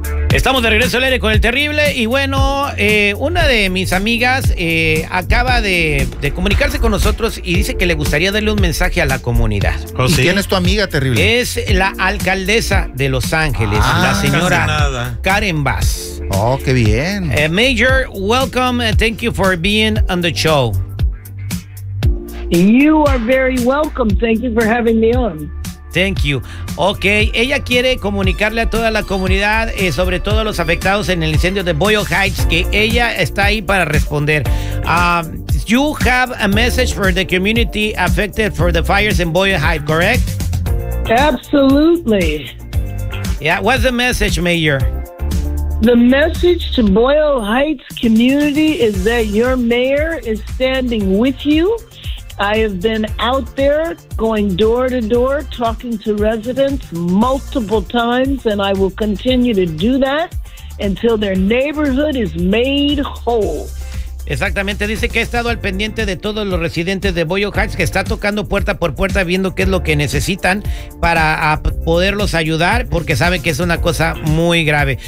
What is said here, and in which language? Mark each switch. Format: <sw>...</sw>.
<es>Estamos de regreso al aire con el Terrible. Y bueno, una de mis amigas acaba de comunicarse con nosotros y dice que le gustaría darle un mensaje a la comunidad. Oh, ¿sí? ¿Y quién es tu amiga, Terrible? Es la alcaldesa de Los Ángeles, la señora Karen Bass. Oh, qué bien.</es> <en>Major, welcome. Thank you for being on the show. You are very welcome. Thank you for having me on. Thank you.</en> <es>Ok, ella quiere comunicarle a toda la comunidad, sobre todo a los afectados en el incendio de Boyle Heights, que ella está ahí para responder.</es> <en>You have a message for the community affected for the fires in Boyle Heights, correct? Absolutely. Yeah, what's the message, Mayor? The message to Boyle Heights community is that your mayor is standing with you. I have been out there going door to door, talking to residents multiple times, and I will continue to do that until their neighborhood is made whole.</en> <es>Exactamente, dice que ha estado al pendiente de todos los residentes de Boyle Heights, que está tocando puerta por puerta viendo qué es lo que necesitan para poderlos ayudar, porque sabe que es una cosa muy grave.</es>